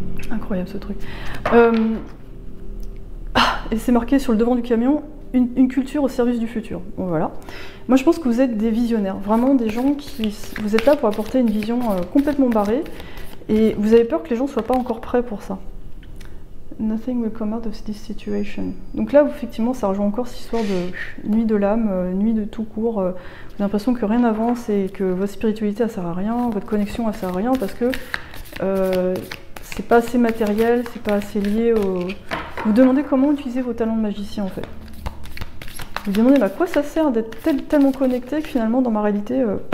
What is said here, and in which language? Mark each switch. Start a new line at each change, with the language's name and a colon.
French: Incroyable ce truc. Et c'est marqué sur le devant du camion, une culture au service du futur. Bon, voilà. Moi je pense que vous êtes des visionnaires, vraiment des gens vous êtes là pour apporter une vision complètement barrée, et vous avez peur que les gens ne soient pas encore prêts pour ça.
English: Nothing will come out of this situation.
French: Donc là, effectivement, ça rejoint encore cette histoire de nuit de l'âme, nuit de tout court. Vous avez l'impression que rien n'avance et que votre spiritualité, elle sert à rien, votre connexion, elle sert à rien, parce que c'est pas assez matériel, c'est pas assez lié au... Vous demandez comment utiliser vos talents de magicien, en fait. Vous demandez à quoi ça sert d'être tellement connecté que finalement, dans ma réalité...